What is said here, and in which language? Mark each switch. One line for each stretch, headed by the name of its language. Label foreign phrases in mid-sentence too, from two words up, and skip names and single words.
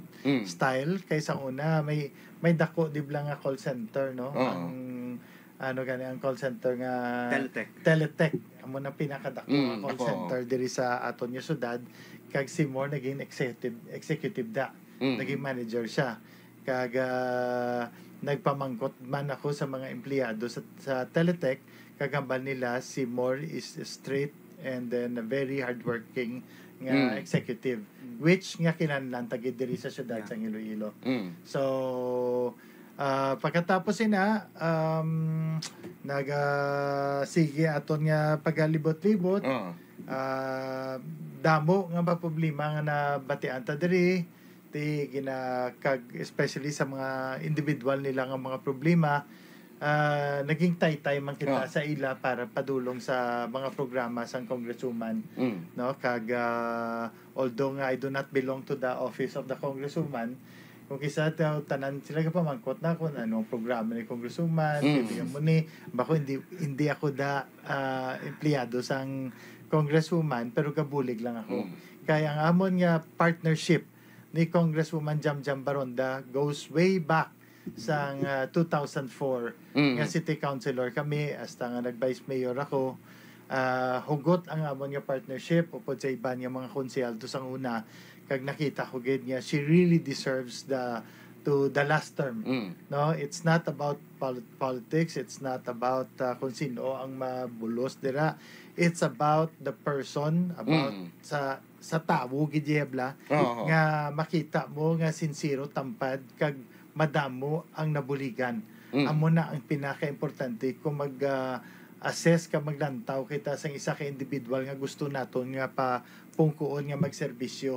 Hiligaynon: style kaysa una may dako dibla nga call center no ang ang call center nga Teletech amo na pinakadako nga call center diri sa aton nga syudad kag si Moore naging executive naging manager siya kag nagpamangkot man ako sa mga empleyado sa Teletech kagambal nila si Moore
English: is straight and then a very hardworking
Hiligaynon: nga executive which nga kinahanglan tagid diri sa syudad sa Iloilo. So pagkatapos sige aton nga pagalibot-libot damo nga ba problema nga nabatian ta diri kag especially sa mga individual nila nga mga problema naging taytay man kita sa ila para padulong sa mga programa sang congresswoman no kag although nga
English: I do not belong to the office of the congresswoman
Hiligaynon: kung kisa tanan sila ka pamangkot na kung anong programa ni congresswoman bibigyan mo ni bako hindi ako empleyado sang congresswoman pero kabulig lang ako kaya ang amon nga partnership ni Congresswoman Jam Baronda
English: goes way back
Hiligaynon: sa 2004 nga city councilor kami hasta nga nag-vice mayor ako hugot ang amon nga partnership upod sa iban nga mga konsehal to sang una kag nakita ko gid nga
English: she really deserves the last term no it's not about
Hiligaynon: politics it's not about kung sino ang mabulos dira
English: it's about the person
Hiligaynon: about sa tawo gid yebla nga makita mo nga sincero tampad kag madamo ang nabuligan. Amo na ang pinaka-importante kung mag-assess ka maglantaw kita sa isa ka individual nga gusto naton nga pa pungkuon nga magserbisyo.